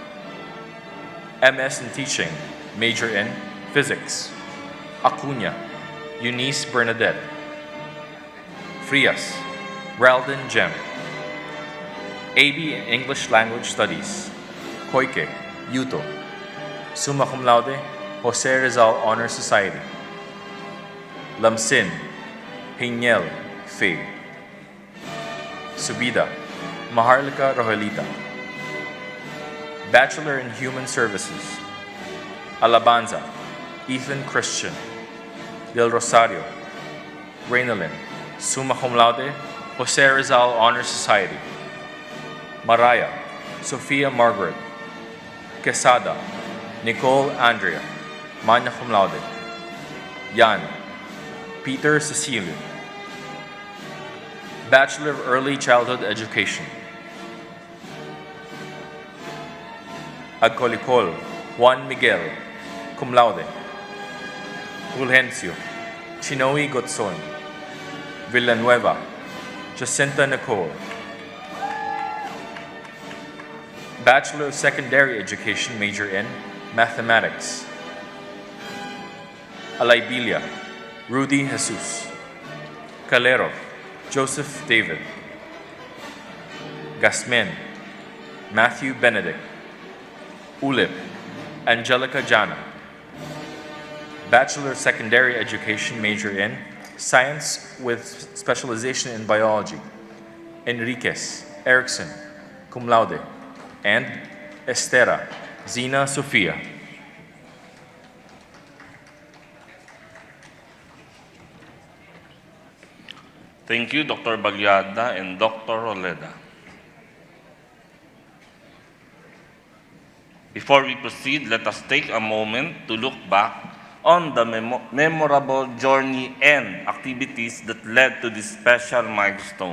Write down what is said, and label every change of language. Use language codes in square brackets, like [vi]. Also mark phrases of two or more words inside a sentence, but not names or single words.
[en] MS in Teaching, major in Physics, Acuna, Eunice Bernadette. Frias, Raldon Jem. AB in English Language Studies, Koike, Yuto. Summa cum laude, Jose Rizal Honor Society. Lamsin, Hiniel, Faye. Subida, Maharlika Rogelita. Bachelor in Human Services, Alabanza, Ethan Christian. Del Rosario, Reynolin, summa cum laude, Jose Rizal Honor Society. Maraya, Sophia Margaret. Quesada, Nicole Andrea, magna cum laude. Yan, Peter Cecilio. Bachelor of Early Childhood Education. Agcolicol, Juan Miguel, cum laude. Fulgencio, Chinoy Gotson, Villanueva, Jacinta Nicole. Bachelor of Secondary Education major in Mathematics. Alaibilia, Rudy Jesus. Calero, Joseph David. Gasmen, Matthew Benedict. Ulip, Angelica Jana. Bachelor of Secondary Education major in Science with specialization in Biology. Enriquez, Erickson, cum laude. And Estera, Zina Sofia. Thank you, Dr. Bagliada and Dr. Roleda. Before we proceed, let us take a moment to look back on the memorable journey and activities that led to this special milestone.